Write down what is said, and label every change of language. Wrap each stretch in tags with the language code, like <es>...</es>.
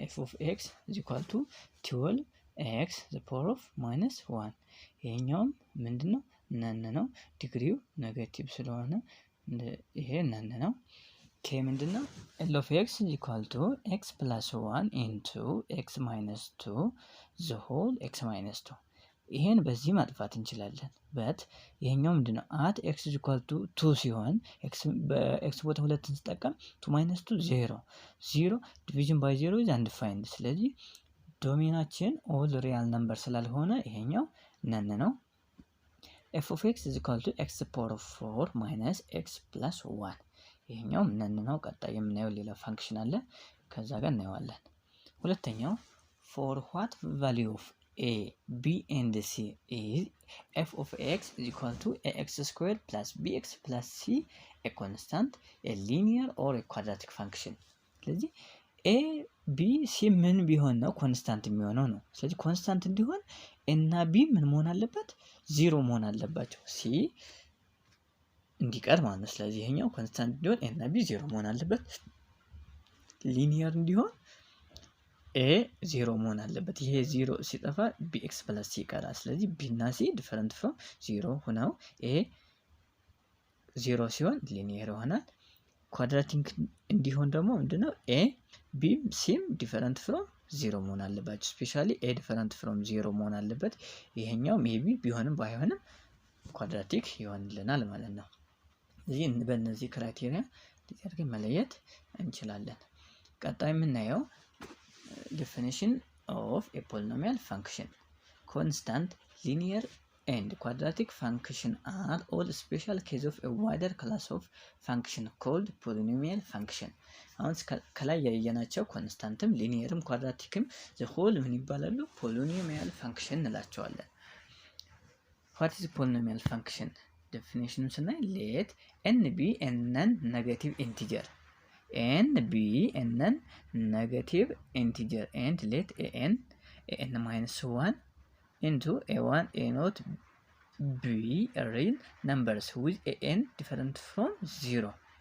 <en>f of x is equal to 12x the power of minus 1</en> <am>ይሄኛውም ምንድነው? ነን ነው። ዲግሪው ኔጌቲቭ ስለሆነ ይሄ ነን ነው። k ምንድነው?</am> <en>l of x is equal to x plus 1 into x minus 2 the whole x minus 2</en> <am>ይሄን በዚህ ማጥፋት እንችላለን። በት ይሄኛው ምንድነው?</am> <en>at x is equal to 2</en> <am>ሲሆን x በx ቦታ 2 እንጠቀም</am> <en>2 minus 2 0 0 division by 0 is undefined።</en> <am>ስለዚህ ዶሜናችን</am> <en>all real number</en> <am>ስላልሆነ ይሄኛው ነን ነው።</am> <en>f of x is equal to x power of 4 minus x plus 1</en> <am>ይሄኛው ነን ነው። ቀጣይ የምናየው ሌላ ፋንክሽን አለ ከዛ ጋር እናየዋለን። ሁለተኛው</am> <en>for what value of a b and c is f of x is equal to ax squared plus bx plus c a constant, a linear or a quadratic function።</en> <am>ስለዚህ a b c ምን ቢሆን ነው ኮንስታንት የሚሆነው ነው። ስለዚህ ኮንስታንት እንዲሆን እና b ምን መሆን አለበት? 0 መሆን አለባቸው። c እንዲቀር ማለት ነው። ስለዚህ ይሄኛው ኮንስታንት እንዲሆን እና b 0 መሆን አለበት። ሊኒየር እንዲሆን a 0 መሆን አለበት። ይሄ 0 ሲጠፋ bx plus c ይቀራል። ስለዚህ b እና c ዲፈረንት ፍሮም 0 ሆነው a 0 ሲሆን ሊኒየር ይሆናል። ኳድራቲክ እንዲሆን ደግሞ ምንድነው ኤ ቢ ሲም ዲፈረንት ፍሮም 0 መሆን አለባቸው። ስፔሻሊ ኤ ዲፈረንት ፍሮም 0 መሆን አለበት። ይሄኛው ሜቢ ቢሆንም ባይሆንም ኳድራቲክ ይሆንልናል ማለት ነው። እዚህ በእነዚህ ክራይቴሪያ አድርገን መለየት እንችላለን። ቀጣይ የምናየው</am> <en>definition of a polynomial function. Constant, linear and quadratic function are all special case of a wider class of function called polynomial function.</en> <am>አሁን ከላይ ያየናቸው ኮንስታንትም ሊኒየርም ኳድራቲክም</am> <en>the whole</en> <am>ምን ይባላሉ?</am> <en>polynomial function</en> <am>እንላቸዋለን።</am> <en>What is polynomial function? Definition</en> <am>ስናይ</am> <en>let n be a non-negative integer. n be a non-negative integer and let an minus 1 into a1 a0 be real numbers with an different from 0.</en>